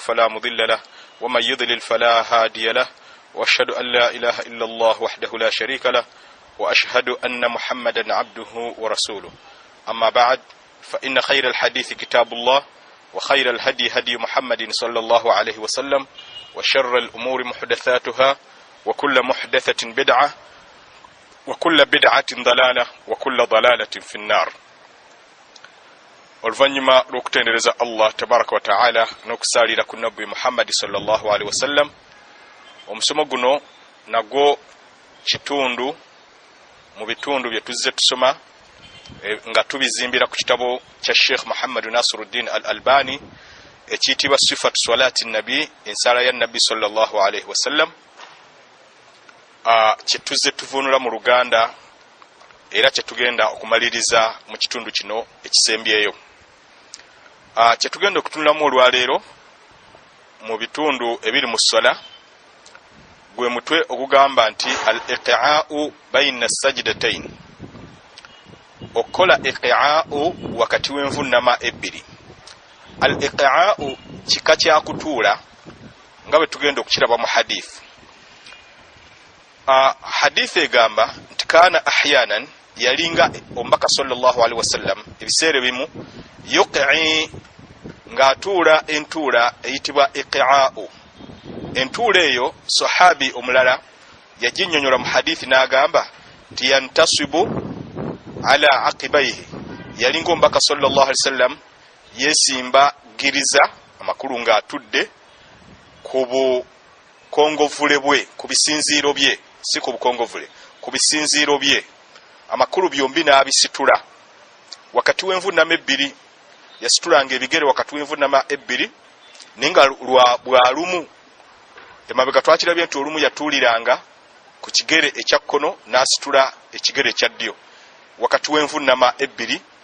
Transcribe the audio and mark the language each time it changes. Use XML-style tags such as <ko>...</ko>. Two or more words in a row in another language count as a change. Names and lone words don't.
<ar>فلا مضل له ومن يضلل فلا هادي له وأشهد أن لا إله إلا الله وحده لا شريك له وأشهد أن محمدا عبده ورسوله أما بعد فإن خير الحديث كتاب الله وخير الهدي هدي محمد صلى الله عليه وسلم وشر الأمور محدثاتها وكل محدثة بدعة وكل بدعة ضلالة وكل ضلالة في النار.</ar> <lg>Oluvanyuma lw'okutendereza Allah</lg> <ar>تبارك وتعالى</ar> <lg>n'okusalira ku nabbi Muhammad</lg> <ar>صلى الله عليه وسلم,</ar> <lg>omusomo guno nagwo kitundu mu bitundu bye tuzze tusoma nga tubizimbira ku kitabo kya Sheikh Muhammad Nasiruddin Al-Albani ekiyitibwa Sifatu Salati Nabi, ensala ya Nabi</lg> <ar>صلى الله عليه وسلم.</ar> <lg>Kyetuzze tuvunula mu Luganda era kyetugenda okumaliriza mu kitundu kino ekisembyeyo. Kyetugenda okutunulamu olwaleero mu bitundu ebiri mu ssala gwe mutwe ogugamba nti</lg> <ar>الإقعاء بين سجدتين,</ar> <lg>okola iqa'u wakati w'envunama ebbiri. Al-iqa'u kika kya kutuula nga bwe tugenda okukiraba mu hadith. Hadith egamba nti</lg> <ar>كان أحيانا,</ar> <lg>yalinga omubaka</lg> <ar>صلى الله عليه وسلم</ar> <lg>ebiseera bimu yuqi nga atuula entuula eyitibwa iqa'u. Entuula eyo sahabi omulala yaginnyonnyola mu hadith n'agamba nti</lg> <ar>ينتصب على عقبيه,</ar> <lg>yalinga omubaka</lg> <ar>صلى الله عليه وسلم</ar> <lg>yesimba giriza amakulu nga atudde ku bukongovule bwe, ku bisinziiro bye, si ku bukongovule, ku bisinziiro bye, amakulu byombi n'abisitula wakati w'envunama ebbiri. Yasitulanga ebigere wakati w'envunama ebbiri, ninga bwalumu emabega twakirabye nti olumu yatuuliranga ku kigere ekya kkono n'asitula ekigere ekya ddyo wakati w'envunama ebbiri.</lg>